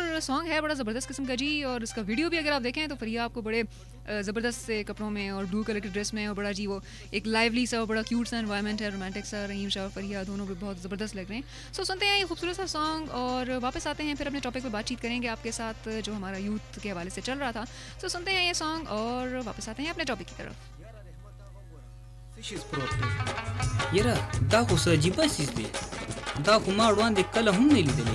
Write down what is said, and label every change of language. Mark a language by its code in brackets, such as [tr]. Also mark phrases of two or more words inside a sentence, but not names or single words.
[ur] اور سانگ ہے بڑا زبردست قسم کا جی، اور اس کا ویڈیو بھی اگر آپ دیکھیں تو فریا آپ کو بڑے زبردست سے کپڑوں میں اور [en] blue color [ur] کی ڈریس میں، اور بڑا جی وہ ایک لائیولی سا اور بڑا کیوٹ سا اینوائرنمنٹ ہے، رومانٹک سا. رحیم شاہ اور فریا دونوں بھی بہت زبردست لگ رہے ہیں۔ سو سنتے ہیں یہ خوبصورت سا سانگ اور واپس آتے ہیں، پھر اپنے ٹاپک پر بات چیت کریں گے آپ کے ساتھ جو ہمارا یوتھ کے حوالے سے چل رہا تھا. سو سنتے ہیں یہ سانگ اور واپس آتے ہیں اپنے ٹاپک کی طرف. [ps] یره دا خو څه عجیبه څیز دی، دا خو ما وړاندې کله هم نه لیدلی.